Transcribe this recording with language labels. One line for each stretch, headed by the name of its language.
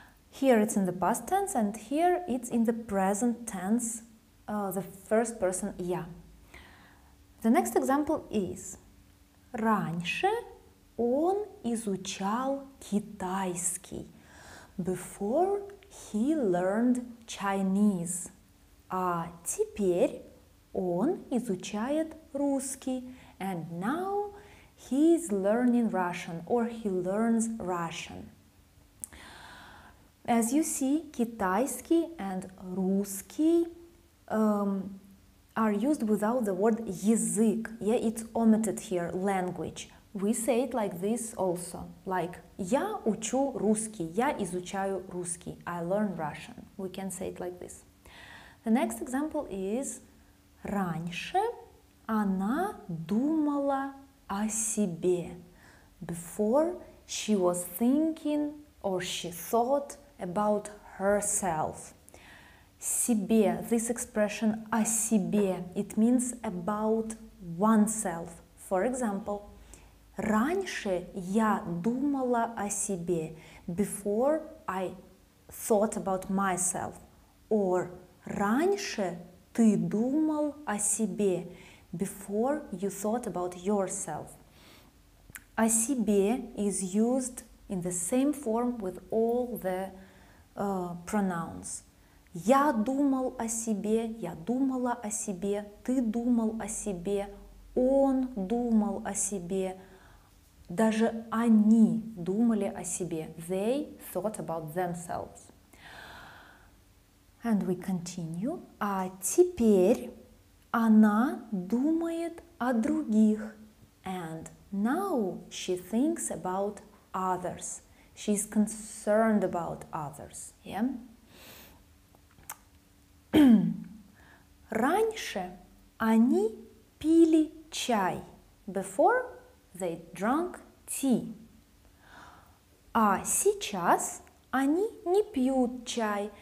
English: Here it's in the past tense and here it's in the present tense, the first person я. The next example is
Russian: раньше он изучал китайский.
English: Before he learned Chinese.
Russian: А теперь он изучает русский.
English: And now he is learning Russian or he learns Russian. As you see, китайский and русский are used without the word язык. Yeah, it's omitted here, language. We say it like this also, like
Russian: я учу русский, я изучаю русский,
English: I learn Russian. We can say it like this. The next example is
Russian: раньше она думала о себе.
English: Before she was thinking or she thought about herself. Себе, this expression о себе, it means about oneself. For example,
Russian: раньше я думала о себе.
English: Before I thought about myself. Or
Russian: раньше ты думал о себе.
English: Before you thought about yourself. О себе is used in the same form with all the pronouns.
Russian: Я думал о себе, я думала о себе, ты думал о себе, он думал о себе, даже они думали о себе.
English: They thought about themselves. And we continue.
Russian: А теперь она думает о других.
English: And now she thinks about others. She's concerned about others. Yeah?
Russian: Раньше они пили чай.
English: Before they drank tea.
Russian: А сейчас они не пьют чай.